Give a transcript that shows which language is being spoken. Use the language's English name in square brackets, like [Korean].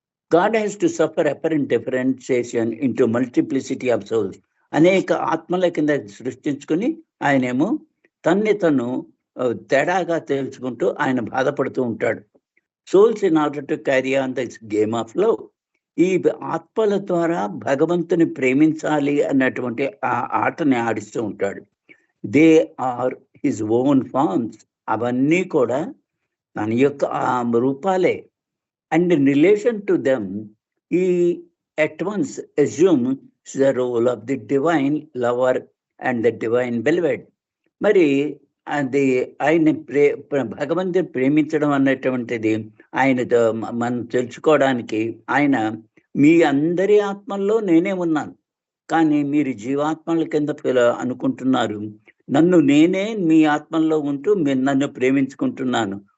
[English] God has to suffer apparent differentiation into multiplicity of souls. [Telugu] అనేక ఆత్మల కింద సృష్టించుకుని ఆయనేమో తను తేడాగా తెలుసుకుంటూ ఆయన బాధపడుతూ ఉంటాడు. [English] Souls in order to carry on the game of love. [Telugu] ఈ ఆత్మల ద్వారా భగవంతుని ప్రేమించాలి అన్నటువంటి ఆ ఆటని ఆడిస్తూ ఉంటాడు. [English] They are his own forms. [Telugu] అవన్నీ కూడా తన యొక్క ఆ రూపాలే. [English] And in relation to them, he at once assumes the role of the divine lover and the divine beloved. [Telugu] మరి అది ఆయన భగవంతుని ప్రేమించడం అనేటువంటిది ఆయనతో మనం తెలుసుకోవడానికి, ఆయన మీ అందరి ఆత్మల్లో నేనే ఉన్నాను, కానీ మీరు జీవాత్మల కింద అనుకుంటున్నారు. నేనే మీ ఆత్మల్లో ఉంటూ మీరు నన్ను ప్రేమించుకుంటున్నాను.